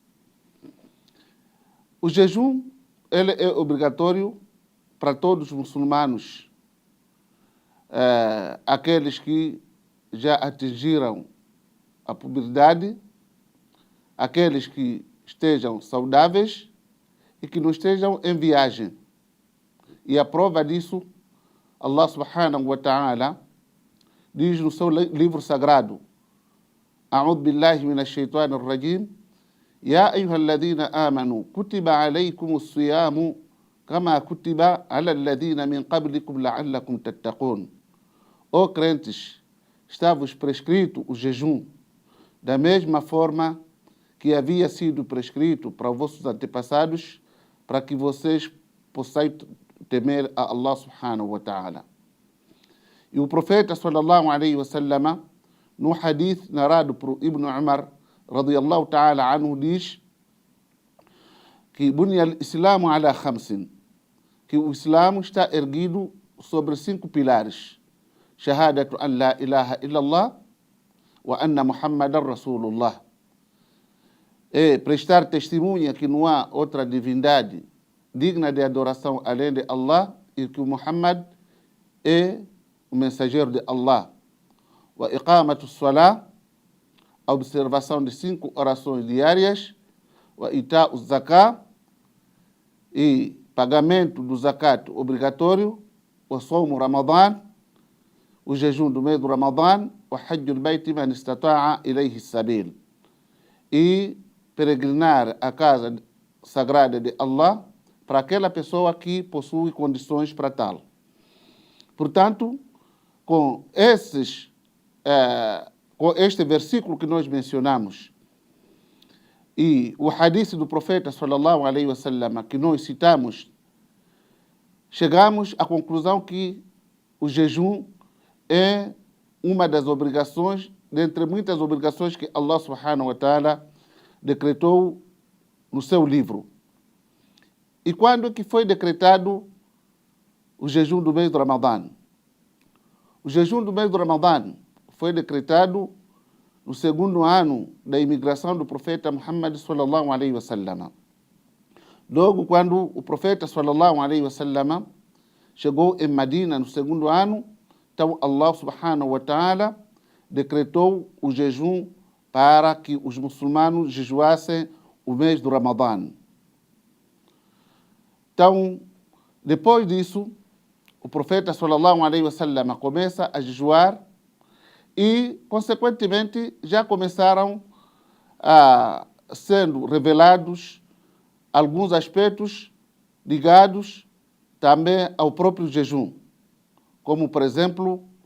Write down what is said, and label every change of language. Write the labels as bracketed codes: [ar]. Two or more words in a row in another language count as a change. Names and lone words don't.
[pt] O jejum ele é obrigatório para todos os muçulmanos, aqueles que já atingiram a puberdade, aqueles que estejam saudáveis e que não estejam em viagem. E a prova disso, Allah [ar] سبحانه وتعالى [pt] diz no seu livro sagrado: [ar] أعوذ بالله من الشيطان الرجيم. يا أيها الذين آمنوا كتب عليكم الصيام كما كتب على الذين من قبلكم لعلكم تتقون. [pt] Ó crentes, está-vos prescrito o jejum da mesma forma que havia sido prescrito para os vossos antepassados, para que vocês possam temer a Allah [ar] سبحانه وتعالى. [pt] E o profeta [ar] صلى الله عليه و سلم, [pt] no hadith narrado por Ibn Umar [ar] رضي الله تعالى عنه, [pt] diz que [ar] بني الإسلام على خمس, [pt] que o Islã está erguido sobre 5 pilares: [ar] شهادة أن لا إله إلا الله وأن محمدا رسول الله. [pt] É prestar testemunha que não há outra divindade digna de adoração além de Allah e que o Muhammad é o mensageiro de Allah. [ar] وإقام الصلاة, [pt] a observação de 5 orações diárias. [ar] وإيتاء الزكاة, [pt] e pagamento do zakat obrigatório. [ar] وصوم رمضان, [pt] o jejum do mês do Ramadan. [ar] وحج البيت من استطاع إليه سبيلا, [pt] e peregrinar a casa sagrada de Allah para aquela pessoa que possui condições para tal. Portanto, com este versículo que nós mencionamos e o hadith do profeta [ar] صلى الله عليه و سلم [pt] que nós citamos, chegamos à conclusão que o jejum é uma das obrigações, dentre muitas obrigações que Allah [ar] سبحانه وتعالى [pt] decretou no seu livro. E quando que foi decretado o jejum do mês do Ramadã? O jejum do mês do Ramadã foi decretado no 2º ano da imigração do profeta Muhammad [ar] صلى الله عليه و سلم. [pt] Logo quando o profeta [ar] صلى الله عليه و سلم [pt] chegou em Medina no 2º ano, então Allah [ar] سبحانه وتعالى [pt] decretou o jejum para que os muçulmanos jejuassem o mês do Ramadã. Então, depois disso, o profeta [ar] صلى الله عليه و سلم [pt] começa a jejuar e, consequentemente, já começaram a sendo revelados alguns aspectos ligados também ao próprio jejum, como, por exemplo,